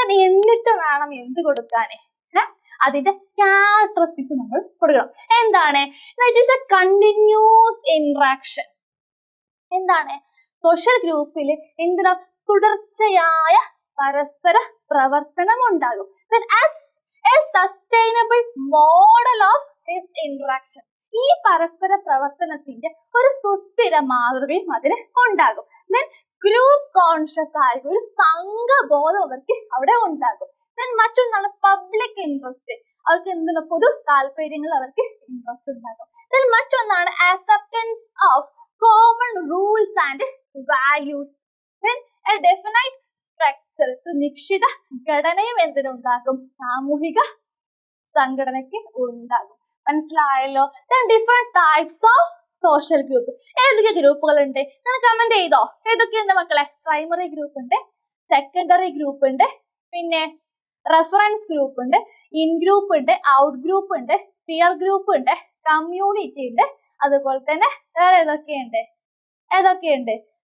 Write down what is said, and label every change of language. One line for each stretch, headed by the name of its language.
Malayalam: എന്നിട്ട് വേണം എന്ത് കൊടുക്കാന്, അതിന്റെ ക്യാരക്ടറിസ്റ്റിക്സ് നമ്മൾ കൊടുക്കണം. എന്താണ്?
English: It is a continuous interaction.
Malayalam: എന്താണ്? സോഷ്യൽ ഗ്രൂപ്പിൽ എന്തിനാ തുടർച്ചയായ പരസ്പര പ്രവർത്തനം ഉണ്ടാകും.
English: as a sustainable model of this interaction.
Malayalam: ഈ പരസ്പര പ്രവർത്തനത്തിന്റെ ഒരു സുസ്ഥിര മാതൃകയും അതിന് ഉണ്ടാകും. then ഗ്രൂപ്പ് കോൺഷ്യസ് ആയ ഒരു സംഘബോധം അവർക്ക് അവിടെ ഉണ്ടാകും. then മറ്റൊന്നാണ് പബ്ലിക് ഇൻട്രസ്റ്റ്. അവർക്ക് എന്താണ്, പൊതു താല്പര്യങ്ങൾ അവർക്ക് ഇൻട്രസ്റ്റ് ഉണ്ടാകും.
English: then
Malayalam: മറ്റൊന്നാണ്
English: acceptance of common rules and values. then a definite structure,
Malayalam: നിശ്ചിത ഘടനയും എന്തിനുണ്ടാകും, സാമൂഹിക സംഘടനയ്ക്ക് ഉണ്ടാകും. മനസ്സിലായല്ലോ?
English: then different types of social group.
Malayalam: ഏതൊക്കെ ഗ്രൂപ്പുകൾ ഉണ്ട്? നിങ്ങൾ കമന്റ് ചെയ്തോ? ഏതൊക്കെയുണ്ട് മക്കളെ? പ്രൈമറി ഗ്രൂപ്പ് ഉണ്ട്, സെക്കൻഡറി ഗ്രൂപ്പ് ഉണ്ട്, പിന്നെ റെഫറൻസ് ഗ്രൂപ്പ് ഉണ്ട്, ഇൻ ഗ്രൂപ്പ് ഉണ്ട്, ഔട്ട് ഗ്രൂപ്പ് ഉണ്ട്, പിയർ ഗ്രൂപ്പ് ഉണ്ട്, കമ്മ്യൂണിറ്റി ഉണ്ട്, അതുപോലെ തന്നെ വേറെ ഏതൊക്കെയുണ്ട്?